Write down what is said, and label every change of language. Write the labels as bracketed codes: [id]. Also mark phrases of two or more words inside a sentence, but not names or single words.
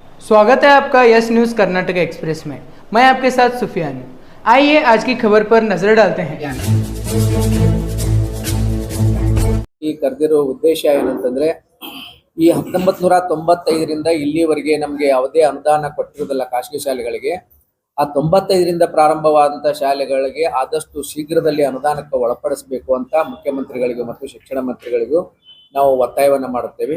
[hi] स्वागत है आपका यस न्यूज़ कर्नाटक एक्सप्रेस में। मैं आपके साथ सुफियान हूं। आइए आज की खबर पर नजर डालते हैं। [kn] ಈ ಕರೆದಿರೋ ಉದ್ದೇಶ ಏನಂತಂದ್ರೆ ಈ 1995ರಿಂದ ಇಲ್ಲಿವರೆಗೆ ನಮಗೆ ಯಾವುದೇ ಅನುದಾನ ಕೊಟ್ಟಿರೋದಿಲ್ಲ ಖಾಸಗಿ ಶಾಲೆಗಳಿಗೆ. ಆ 95ರಿಂದ ಪ್ರಾರಂಭವಾದಂತಹ ಶಾಲೆಗಳಿಗೆ ಆದಷ್ಟು ಶೀಘ್ರದಲ್ಲಿ ಅನುದಾನಕ್ಕೆ ಒಳಪಡಿಸಬೇಕು ಅಂತ ಮುಖ್ಯಮಂತ್ರಿಗಳಿಗೆ ಮತ್ತು ಶಿಕ್ಷಣ ಮಂತ್ರಿಗಳಿಗೂ ನಾವು ಒತ್ತಾಯವನ್ನು ಮಾಡುತ್ತೇವೆ.